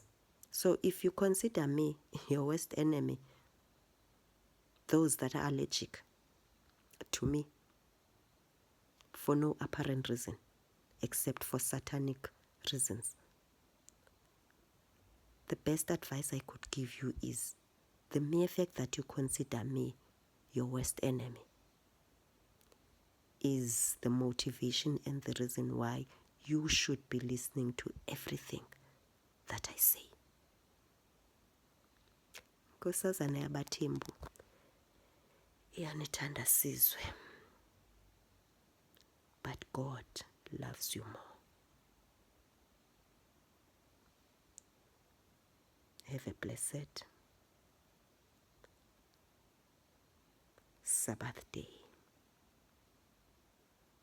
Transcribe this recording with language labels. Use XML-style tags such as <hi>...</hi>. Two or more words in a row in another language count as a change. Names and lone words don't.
<en>So if you consider me your worst enemy, those that are allergic to me for no apparent reason except for satanic reasons, the best advice I could give you is the mere fact that you consider me your worst enemy is the motivation and the reason why you should be listening to everything that I say.</en> <xh>Nkosazana yabaThembu iyanithanda sizwe,</xh> <en>but God loves you more. Have a blessed Sabbath day.</en>